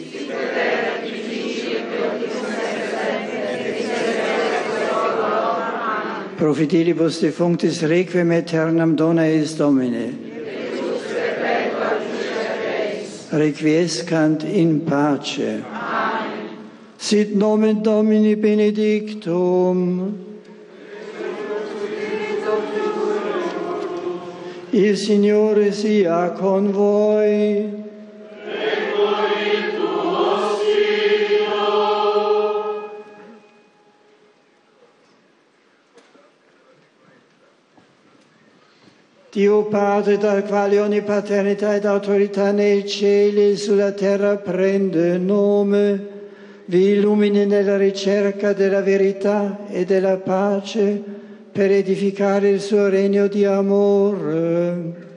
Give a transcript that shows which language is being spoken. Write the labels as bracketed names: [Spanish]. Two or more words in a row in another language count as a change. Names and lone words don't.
[Latin] Profidilibus defunctis requiem aeternam dona eis Domine. Requiescant in pace. Sit nomen Domini benedictum. [Italian] Il Signore sia con voi. Dio Padre, dal quale ogni paternità ed autorità nei cieli e sulla terra prende nome, vi illumini nella ricerca della verità e della pace per edificare il suo regno di amore.